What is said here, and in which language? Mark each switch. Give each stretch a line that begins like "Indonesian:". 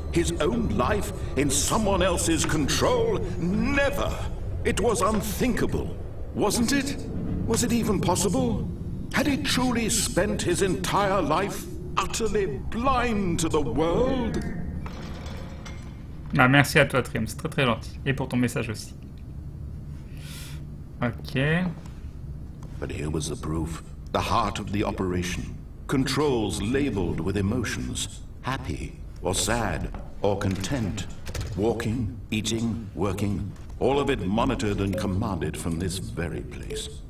English: His own life in someone else's control? Never! It was unthinkable, wasn't it? Was it even possible? Had he truly spent his entire life utterly blind to the world?
French: Ah, merci à toi, Trim, c'est très très gentil. Et pour ton message aussi. Ok.
English: But here was the proof. The heart of the operation. Controls labeled with emotions. Happy, or sad, or content. Walking, eating, working. All of it monitored and commanded from this very place.